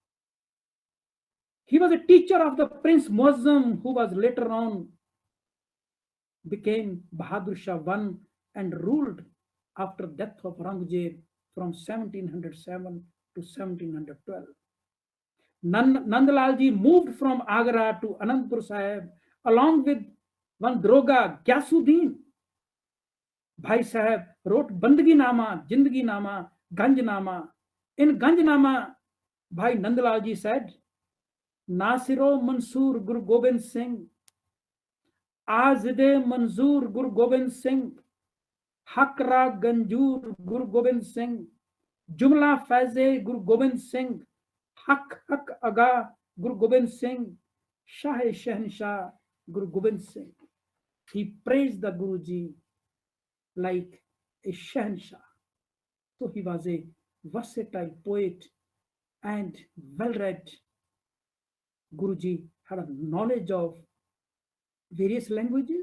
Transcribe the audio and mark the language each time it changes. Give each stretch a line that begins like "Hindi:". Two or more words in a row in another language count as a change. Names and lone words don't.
English: He was a teacher of the Prince Muazzam, who was later on became Bahadur Shah I and ruled after death of Aurangzeb from 1707 to 1712. Nandlal Ji moved from Agra to Anandpur Sahib along with one Droga, Gyasuddin. Bhai Sahib wrote Bandagi Nama, Jindagi Nama, Ganj Nama. In Ganj Nama,
Persian: Bhai Nandlal Ji said, ناصر و منصور گرو گوبند سنگه، ایزدی منظور گرو گوبند سنگه، حق را گنجور گرو گوبند سنگه، جمله فیض گرو گوبند سنگه، حق آگاه گرو گوبند سنگه، شاه شاهنشاه گرو گوبند سنگه.
English: He praised the Guruji like a Shahnshah. So he was a versatile poet and well-read. Guruji had a knowledge of various languages.